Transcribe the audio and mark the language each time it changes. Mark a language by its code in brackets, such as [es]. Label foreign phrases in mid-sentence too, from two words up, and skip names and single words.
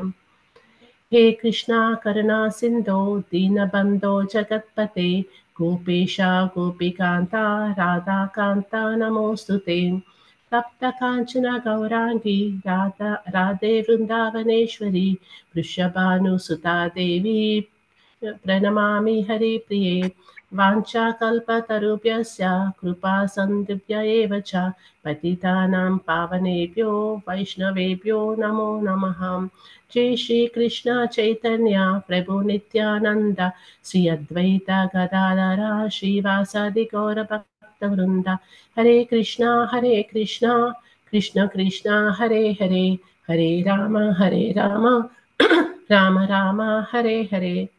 [sa] హే కృష్ణ కరుణా సింధో దీనబంధో జగత్పతే గోపేశ గోపికాంత రాధాకాంత నమోస్తుతే. తప్త కాంచన గౌరాంగి రాధే వృందావనేశ్వరి వృషభానుసుతాదేవి ప్రణమామి హరి ప్రియే. వాంఛాకల్పతరుభ్యశ్చ కృపా సందిభ్య ఏవ చ పతితానాం పావనేభ్యో వైష్ణవేభ్యో నమో నమః. జై శ్రీ కృష్ణ చైతన్య ప్రభు నిత్యానంద శ్రీ అద్వైత గదాధర శ్రీవాసాది గౌర భక్త వృంద. హరే కృష్ణ కృష్ణ కృష్ణ హరే హరే హరే రామ రామ రామ హరే హరే.